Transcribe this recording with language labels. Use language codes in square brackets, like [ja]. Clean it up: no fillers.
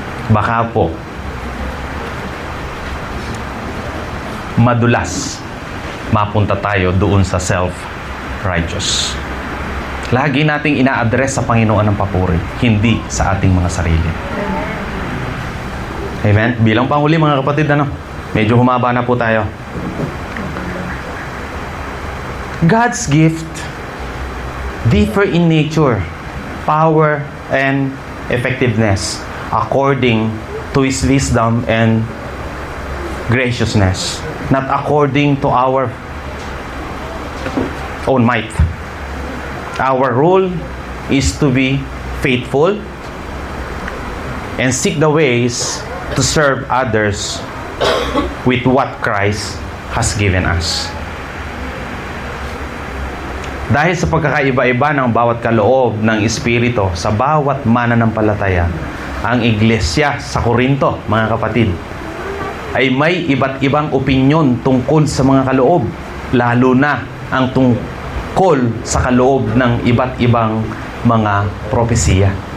[tl] Baka po, madulas, mapunta tayo doon sa self-righteous. Lagi nating ina-address sa Panginoon ng papuri, hindi sa ating mga sarili. Amen? Bilang panghuli mga kapatid, medyo humaba na po tayo. [en] God's gift differ in nature, power, and effectiveness according to His wisdom and graciousness, not according to our own might. Our role is to be faithful and seek the ways to serve others with what Christ has given us. [tl] Dahil sa pagkakaiba-iba ng bawat kaloob ng Espiritu sa bawat mananampalataya, ang iglesia sa Korinto, mga kapatid, ay may iba't ibang opinyon tungkol sa mga kaloob, lalo na ang tungkol sa kaloob ng iba't ibang mga propesiya.